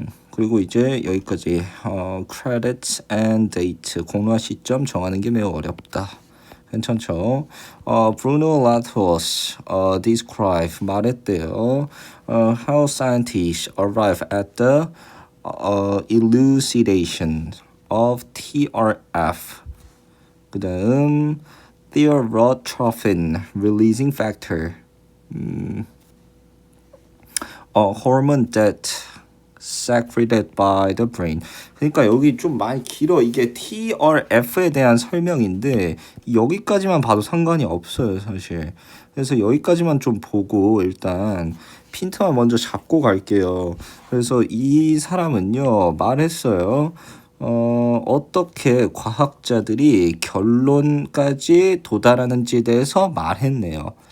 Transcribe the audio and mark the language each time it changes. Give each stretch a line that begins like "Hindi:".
Korean: 그리고 이제 여기까지
English: credits and date
Korean: 공로와 시점 정하는 게 매우 어렵다. 괜찮죠? 브루노 라토스
English: describe
Korean: 말했대요.
English: How scientists arrive at the elucidation of TRF.
Korean: 그 다음
English: thioretrophine releasing factor. hormone that secreted by the brain.
Korean: 그러니까 여기 좀 많이 길어. 이게 TRF에 대한 설명인데 여기까지만 봐도 상관이 없어요, 사실. 그래서 여기까지만 좀 보고 일단 핀트만 먼저 잡고 갈게요. 그래서 이 사람은요 말했어요. 어떻게 과학자들이 결론까지 도달하는지에 대해서 말했네요.